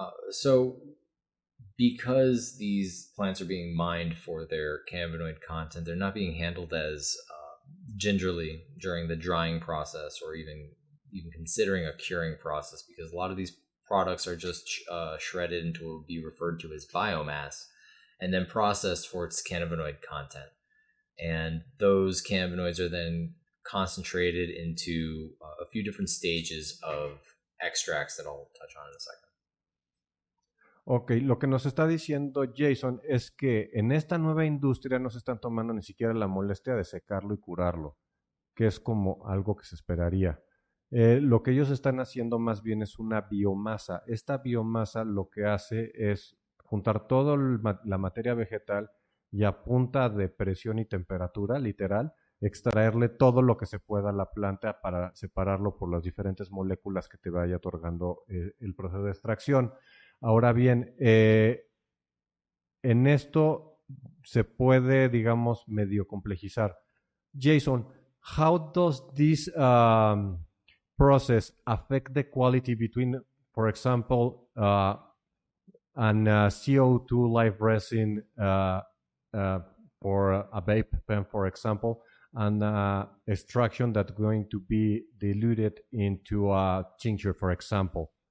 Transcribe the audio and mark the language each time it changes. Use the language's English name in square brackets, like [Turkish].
[Spanish] So because these plants are being mined for their cannabinoid content, they're not being handled as gingerly during the drying process or even considering a curing process, because a lot of these products are just shredded into what would be referred to as biomass and then processed for its cannabinoid content. And those cannabinoids are then concentrated into a few different stages of extracts that I'll touch on in a second. Ok, lo que nos está diciendo Jason es que en esta nueva industria no se están tomando ni siquiera la molestia de secarlo y curarlo, que es como algo que se esperaría. Lo que ellos están haciendo más bien es una biomasa. Esta biomasa lo que hace es juntar toda la materia vegetal y a punta de presión y temperatura, literal, extraerle todo lo que se pueda a la planta para separarlo por las diferentes moléculas que te vaya otorgando el proceso de extracción. Ahora bien, en esto se puede, digamos, medio complejizar. [English] Jason, how does this process affect the quality between, for example, an CO2 live resin for a vape pen, for example, and extraction that's going to be diluted into a tincture, for example?